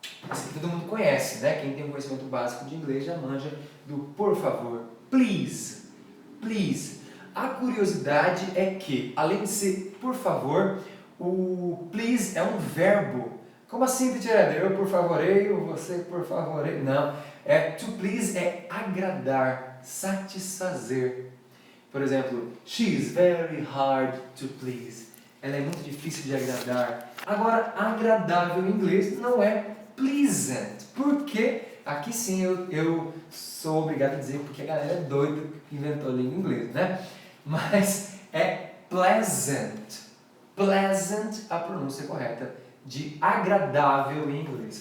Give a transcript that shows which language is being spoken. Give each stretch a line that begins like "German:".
Portuguese: Essa aqui todo mundo conhece, né? Quem tem um conhecimento básico de inglês já manja do por favor. Please. Please. A curiosidade é que, além de ser por favor, o please é um verbo. Como assim, teacher? Eu por favoreio, você por favoreio. Não. To please é agradar, satisfazer. Por exemplo,
English: she is very hard to please.
Portuguese: Ela é muito difícil de agradar. Agora, agradável em inglês não é pleasant. Porque aqui sim eu sou obrigado a dizer porque a galera é doida que inventou a língua inglesa, né? Mas é pleasant. Pleasant, a pronúncia correta de agradável em inglês.